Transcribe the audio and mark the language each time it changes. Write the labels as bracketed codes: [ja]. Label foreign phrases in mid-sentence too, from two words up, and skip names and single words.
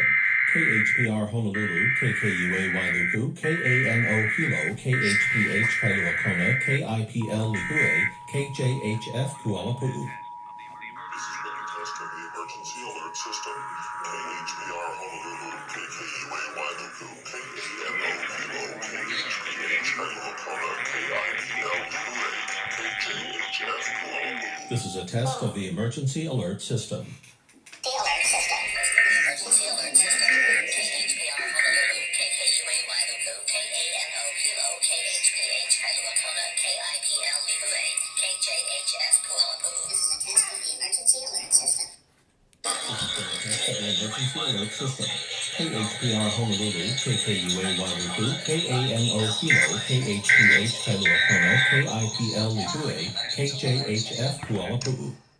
[en] KHPR Honolulu, KKUA Wailuku, KANO Hilo, KHPH Kailua Kona, KIPL Lihue, KJHF Kuala Pu'u. This has been a test of the emergency alert system. KHPR Honolulu, KKUA Wailuku, KANO Hilo, KHPH Kailua Kona, KIPL Lihue, KJHF Kuala Pu'u. This is a test of the emergency alert system. The alert system. Emergency alert system. KHPR Honolulu, KKUA Wailuku, KANO Hilo, KHPH Kailua Kona, KIPL Lihue, KJHF Kuala Pu'u. This is a test of the emergency alert system. Emergency alert system. KHPR Honolulu, KKUA Wailuku, KANO Hilo, KHPH Kailua Kona, KIPL Lihue, KJHF Kuala Pu'u.